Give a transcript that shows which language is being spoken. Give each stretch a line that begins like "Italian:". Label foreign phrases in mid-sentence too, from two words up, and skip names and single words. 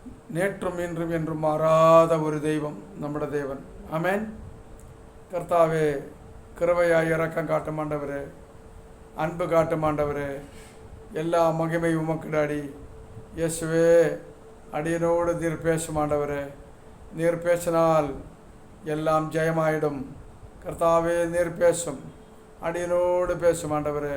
Tamil: நேற்றும் இன்றும் என்றும் மாறாத ஒரு தெய்வம்
Malayalam: നമ്മുടെ ദേവൻ. ആമേൻ. കർത്താവേ, കൃപയായി ഇറക്കം കാട്ടും ആண்டവരേ,
Tamil: அன்பு காட்டும் ஆண்டவரே, எல்லா மகிமையும் உமக்கு டாடி. இயேசுவே, அடியனோடு நீர் பேசும் ஆண்டவரே. நீர் பேசினால் எல்லாம் ஜெயமாயிடும். கர்த்தாவே, நீர் பேசும், அடியனோடு பேசும் ஆண்டவரே.